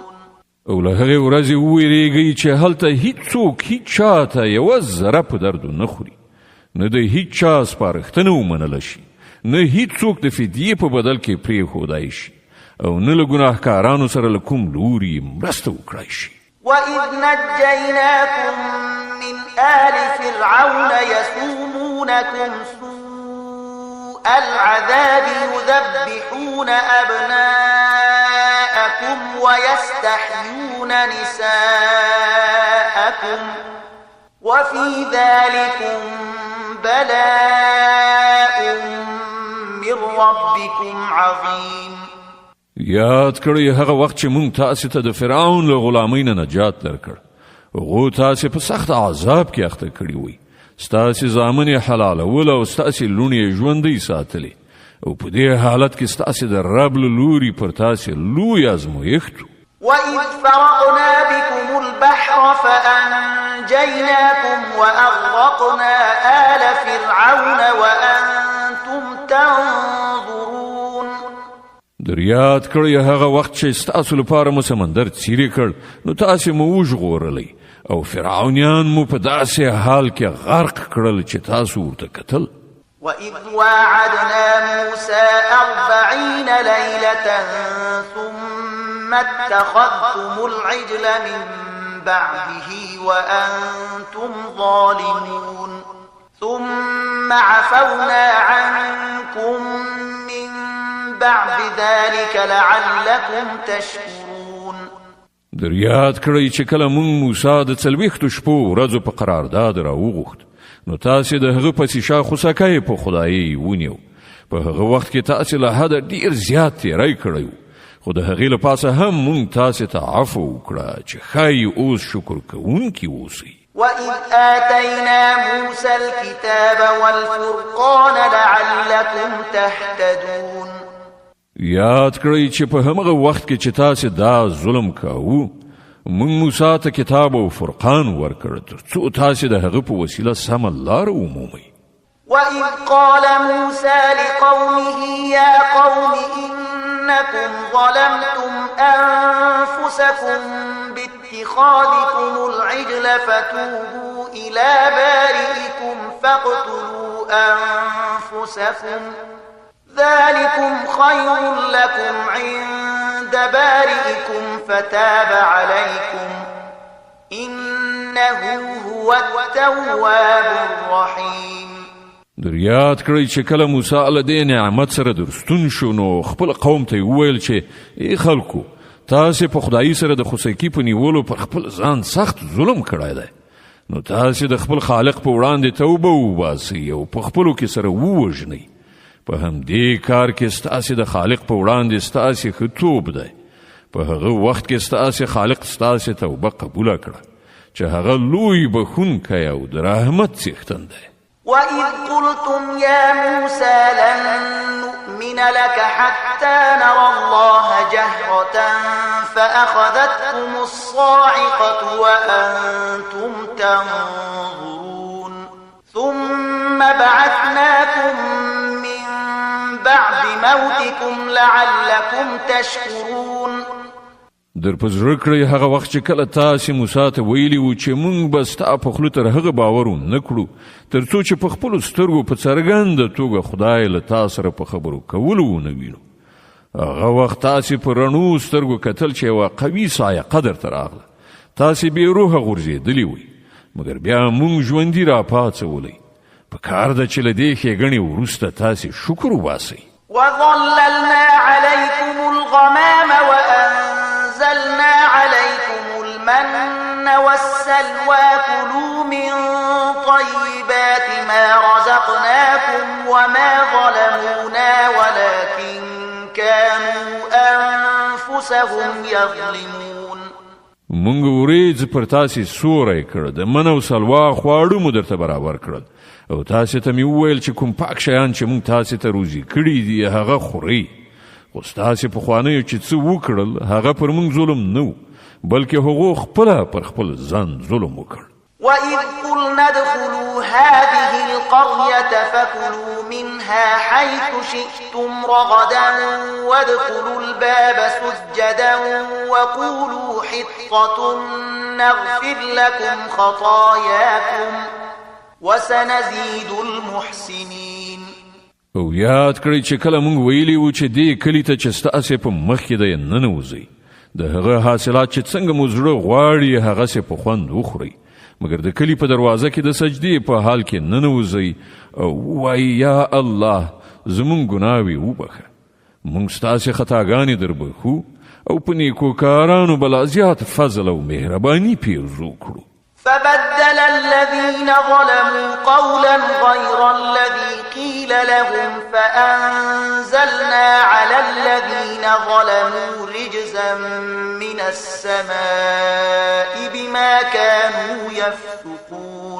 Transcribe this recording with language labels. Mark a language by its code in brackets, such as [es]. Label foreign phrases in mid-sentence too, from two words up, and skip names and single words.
[ps] او له هغې ورځې وویرېږئ چې هلته هیڅوک هیڅ چا ته یوه ذره په درد نه خوري، نه د هیڅ چا سپارښتنه ومنله شي، نه هیڅوک د فدیې په بدل کې پرېښودای شي، او نه له ګناهکارانو سره له کوم لوري مرسته وکړای شي. [ar] وَإِذْ نَجَّيْنَاكُمْ مِنْ آلِ فِرْعَوْنَ يَسُومُونَكُمْ سُوءَ الْعَذَابِ يُذَبِّحُونَ أَبْنَاءَكُمْ وَيَسْتَحْيُونَ نِسَاءَكُمْ وَفِي ذَلِكُمْ بَلَاءٌ مِّن رَّبِّكُمْ عَظِيمٌ. [ps] یاد کړئ هغه وخت چې مونږ تاسې ته د فرعون له غلامۍ نه نجات درکړ. هغو تاسې په سخت عذاب کې اخته کړي وئ. ستاسې زامن یې حلالول او ستاسې لوڼې یې ژوندۍ ساتلې، او په دې حالت کې ستاسې د رب له لوري پر تاسې لوی ازمویښت و. [ar] وَإِذْ فَرَقْنَا بِكُمُ الْبَحْرَ فَأَنْجَيْنَاكُمْ وَأَغْرَقْنَا آلَ فِرْعَوْنَ وَأَنْتُمْ تَنْظُرُونَ. [ps] یاد کړئ هغه وخت چې ستاسو لپاره مو سمندر څیرې کړ، نو تاسې مو وژغورلی او فرعونیان مو په داسې حال کې غرق کړل چې تاسو ورته کتل. [ar] وَإِذْ وَاعَدْنَا مُوسَى 40 لَيْلَةً ثُمَّ اتَّخَذْتُمُ الْعِجْلَ مِنْ بَعْدِهِ وَأَنْتُمْ ظَالِمُونَ ثُمَّ عَفَوْنَا عَنْكُمْ مِنْ بعد ذلك لعلكم تشكرون. [ps] یاد کړئ چې کله مونږ موسی د 40 شپو ورځو په قرارداد راوغوښت، نو تاسې د هغه پسې شا خوسکی په خدایي ونیو. په هغه وخت کې تاسې له حده ډیر زیات تیری کړی و، خو د هغې له پاسه هم مونږ تاسې ته عفو وکړه چې ښایي اوس شکر کوونکي اوسئ. [ar] وَإِذْ آتَيْنَا مُوسَى الْكِتَابَ وَالْفُرْقَانَ لَعَلَّكُمْ تَهْتَدُونَ. [ps] یاد کړئ چې په همغه وخت کې چې تاسې دا ظلم کاوه، موږ موسی ته کتاب او فرقان ورکړ ترڅو تاسې د هغه په وسیله سمه لاره ومومئ. [ar] وَإِذْ قَالَ مُوسَى لِقَوْمِهِ يَا قَوْمِ إِنَّكُمْ ظَلَمْتُمْ أَنفُسَكُمْ بِاتِّخَاذِكُمُ الْعِجْلَ فَتُوبُوا إِلَى بَارِئِكُمْ فَاقْتُلُوا أَنفُسَكُمْ ذلكم خير لكم عند بارئكم فتاب عليكم إنه هو التواب الرحيم. [ps] یاد کړئ چې کله موسی علیه دې نعمت سره درستون شو، نو خپل قوم ته وویل چې ای خلکو، تاسې په خدایي سره د خوسکی په نیولو پر خپل ځان سخت ظلم کړی دی، نو تاسې د خپل خالق په وړاندې توبه وباسئ او په خپلو کې سره ووژنئ. په همدې کار کې ستاسې د خالق په وړاندې ستاسې ښه توب دی. په هغه وخت کې ستاسې خالق ستاسې توبه قبوله کړه چې هغه لوی بخښونکی او د رحمت څښتن دی. [ar] وَإِذْ قُلْتُمْ يَا مُوسَى لَن نُّؤْمِنَ لَكَ حَتَّى نَرَى اللَّهَ جَهْرَةً فَأَخَذَتْكُمُ الصَّاعِقَةُ وَأَنْتُمْ تَنظُرُونَ ثُمَّ بَعَثْنَاكُمْ مِنْ بعد موتكم لعلكم تشكرون. [ps] در په زړه کړئ هغه وخت چې کله تاسې موسی ته ویلي وو چې موږ به ستا په خولو تر هغه باور ونه کړو ترڅو چې په خپلو سترګو په څرګنده توګه خدای له تا سره په خبرو کولو ونه وینو. هغه وخت تاسې په رڼو سترګو کتل چې یوه قوي صاعقه درته راغله، تاسې بې روحه غورځېدلي وئ، مګر بیا موږ ژوندي راپاڅولی. په کار ده چې له دې ښېګڼې وروسته تاسې شکر وباسئ. [ar] وَظَلَّلْنَا عَلَيْكُمُ الْغَمَامَ وَأَنزَلْنَا عَلَيْكُمُ الْمَنَّ وَالسَّلْوَىٰ كُلُوا مِن طَيِّبَاتِ مَا رَزَقْنَاكُمْ وَمَا ظَلَمُونَا وَلَكِن كَانُوا أَنفُسَهُمْ يَظْلِمُونَ. [ps] مونږ وریځ پر تاسې سوری کړ، د من او سلوا خواړه مو درته برابر کړل، او تاسې ته مې وویل چې کوم پاک شیان چې مونږ تاسې ته روزي کړي دي هغه خورئ. خو ستاسې پخوانیو چې څه وکړل هغه پر مونږ ظلم نه و، بلکې هغو خپله پر خپل ځان ظلم وکړ. [ar] وَإِذْ قُلْنَا ادْخُلُوا هَٰذِهِ الْقَرْيَةَ فَكُلُوا مِنْهَا حَيْثُ شِئْتُمْ رَغَدًا وَادْخُلُوا الْبَابَ سُجَّدًا وَقُولُوا حِطَّةٌ نَّغْفِرْ لَكُمْ خَطَايَاكُمْ وَسَنَزِيدُ الْمُحْسِنِينَ. [ps] او یاد کړئ چې کله موږ ویلي وو چې دې کلي ته چې ستاسې په مخ کې دی ننوځئ، د هغه حاصلات چې څنګه مو زړه غواړي هغسې په خوند وخورئ، مګر د کلی په دروازه کې د سجدې په حال کې ننوځئ او وایي یا الله زموږ ګناوې وبخه، موږ ستاسې خطاګانې دربخو او په نیکوکارانو به لا زیات فضل او مهرباني پیرزو کړو. [ar] فبدل الذين ظلموا قولا غير الذي قيل لهم فأنزلنا على الذين ظلموا رجزا من السماء بما كانوا يفسقون.